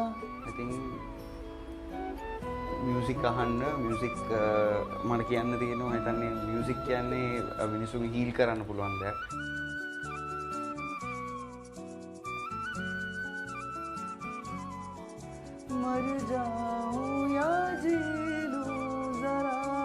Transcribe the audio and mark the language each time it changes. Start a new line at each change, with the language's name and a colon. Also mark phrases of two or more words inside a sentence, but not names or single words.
English: I think
Sinhala: music අහන්න music මට කියන්න තියෙනවා හිතන්නේ music කියන්නේ මිනිස්සුන්ගේ heal කරන්න පුළුවන් දෙයක්.
Hindi: मर जाऊं या जी लूं जरा.